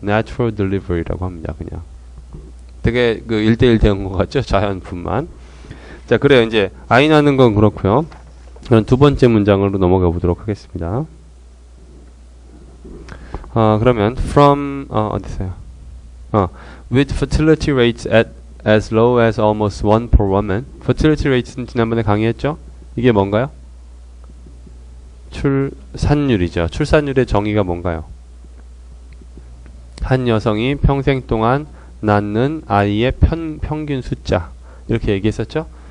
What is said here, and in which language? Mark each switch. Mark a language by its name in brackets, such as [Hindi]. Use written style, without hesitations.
[English] Natural delivery [Korean] 라고 합니다. 그냥 되게 그 1대1 대응어 같죠? 자연분만. 자, 그래요. 이제 아이 낳는 건 그렇고요. 그럼 두 번째 문장으로 넘어가 보도록 하겠습니다. 그러면 from 어디서요? [English] With fertility rates at as low as almost 1 per woman. [Korean] fertility rates는 지난번에 강의했죠? 이게 뭔가요? 출산율이죠. 출산율의 정의가 뭔가요? 한 여성이 평생 동안 낳는 아이의 평균 숫자 이렇게 얘기했었죠.